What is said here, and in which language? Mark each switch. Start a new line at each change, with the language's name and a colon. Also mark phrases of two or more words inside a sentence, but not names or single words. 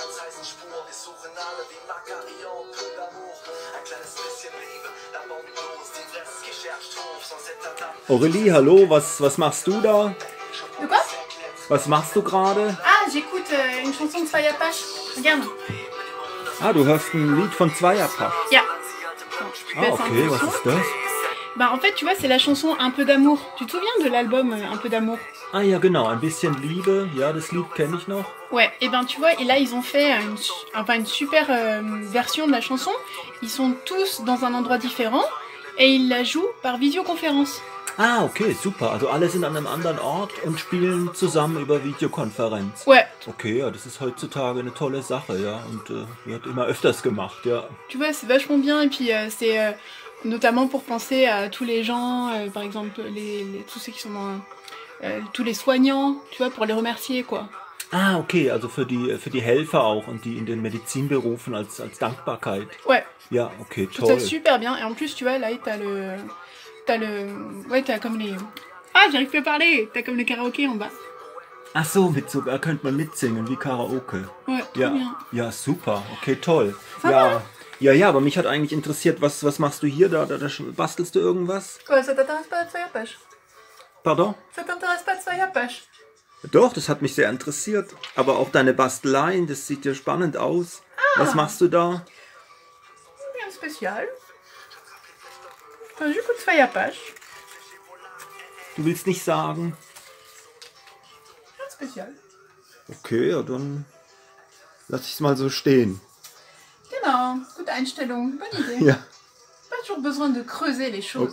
German: Aurélie, hallo, was machst du da?
French: De quoi?
German: Was machst du gerade?
French: Ah, j'écoute une chanson de Zwei Apache. Regarde.
German: Ah, du hörst ein Lied von Zwei Apache. Ja. Ah, okay, was ist das?
French: Bah en fait, tu vois, c'est la chanson Un peu d'amour. Tu te souviens de l'album Un peu d'amour?
German: Ah ja, genau, ein bisschen Liebe. Ja, das Lied kenne ich noch.
French: Ouais, et ben tu vois, et là ils ont fait une super version de la chanson. Ils sont tous dans un endroit différent et ils la jouent par visioconférence.
German: Ah, okay, super. Also alle sind an einem anderen Ort und spielen zusammen über Videokonferenz.
French: Ouais.
German: Okay, ja, das ist heutzutage eine tolle Sache, ja. Und wird immer öfters gemacht, ja.
French: Tu vois, c'est vachement bien et puis c'est notamment pour penser à tous les gens, par exemple tous ceux qui sont dans... tous les soignants, tu vois, pour les remercier, quoi.
German: Ah, okay, also für die Helfer auch und die in den Medizinberufen als Dankbarkeit.
French: Ouais.
German: Ja, okay, toll.
French: Je trouve ça super bien. Et en plus, tu vois, là, ouais, t'as comme les... Ah, j'arrive plus à parler. T'as comme le karaoké en bas.
German: Ach so, da könnte man mitsingen, wie Karaoke.
French: Ouais,
German: ja,
French: bien.
German: Ja, super, okay, toll. Ja. Ja, aber mich hat eigentlich interessiert, was machst du hier? Da bastelst du irgendwas?
French: Quoi, ça t'intéresse pas de Zwei Apache? Pardon? Ça t'intéresse pas de Zwei Apache?
German: Doch, das hat mich sehr interessiert. Aber auch deine Basteleien, das sieht ja spannend aus. Ah. Was machst du da?
French: Rien spécial. J'écoute Zwei Apache.
German: Du willst nicht sagen?
French: Rien spécial.
German: Okay, ja, dann lass ich es mal so stehen. Genau, gute Einstellung,
French: bonne Idee.
German: Ja.
French: Pas toujours besoin de creuser les choses.